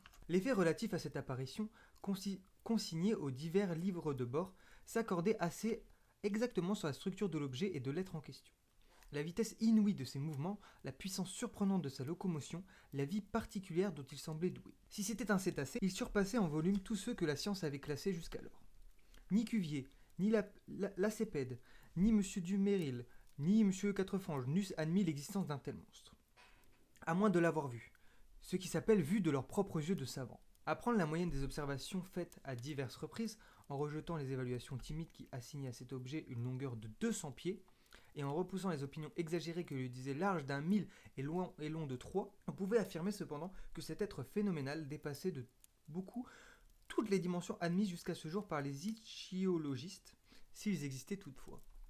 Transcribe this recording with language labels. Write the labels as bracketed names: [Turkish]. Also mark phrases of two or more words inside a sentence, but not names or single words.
[French] Les faits relatifs à cette apparition, consignés aux divers livres de bord, s'accordaient assez exactement sur la structure de l'objet et de l'être en question. La vitesse inouïe de ses mouvements, la puissance surprenante de sa locomotion, la vie particulière dont il semblait doué. Si c'était un cétacé, il surpassait en volume tous ceux que la science avait classés jusqu'alors. Ni Cuvier, ni Lacépède, ni M. Dumézil, ni M. Quatrefange n'eussent admis l'existence d'un tel monstre. À moins de l'avoir vu, ce qui s'appelle vue de leurs propres yeux de savants. À prendre la moyenne des observations faites à diverses reprises, en rejetant les évaluations timides qui assignaient à cet objet une longueur de 200 pieds, et en repoussant les opinions exagérées que lui disaient large d'1 mille et long de 3, on pouvait affirmer cependant que cet être phénoménal dépassait de beaucoup toutes les dimensions admises jusqu'à ce jour par les ichthyologistes, s'ils existaient toutefois.